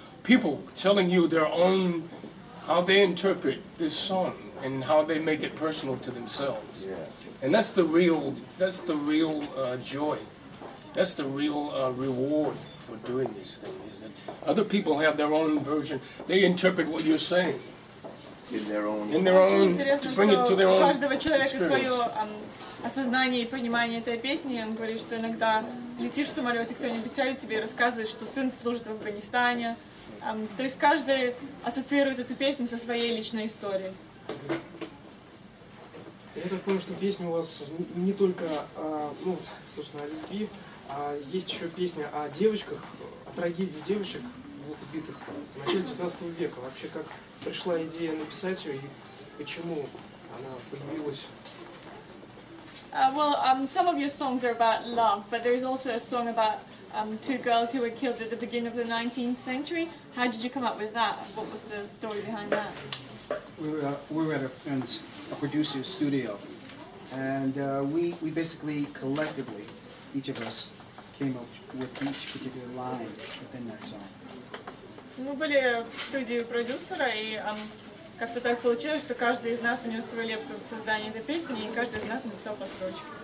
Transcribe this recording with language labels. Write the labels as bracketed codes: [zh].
[en] People telling you their own, how they interpret this song and how they make it personal to themselves. Yeah. And that's the real joy. That's the real reward for doing this thing, is that other people have their own version. They interpret what you're saying. In their own, to bring it to their own [ru] у каждого человека [en] experience. [ru] свое осознание и понимание этой песни. Он говорит, что иногда летишь в самолете, кто-нибудь сядет тебе и рассказывает, что сын служит в Афганистане. То есть каждый ассоциирует эту песню со своей личной историей. Я так понял, что песня у вас не только ну, собственно, о любви, а есть еще песня о девочках, о трагедии девочек, убитых в начале 19 века. Вообще, как пришла идея написать ее и почему она появилась? [en] Some of your songs are about love, but there is also a song about two girls who were killed at the beginning of the 19th century. How did you come up with that? What was the story behind that? We were at a producer's studio, and we basically collectively, each of us, came up with each particular line within that song. [ru] Мы были в студии продюсера, и как-то так получилось, что каждый из нас внес свою лепту в создание этой песни, и каждый из нас написал по строчке.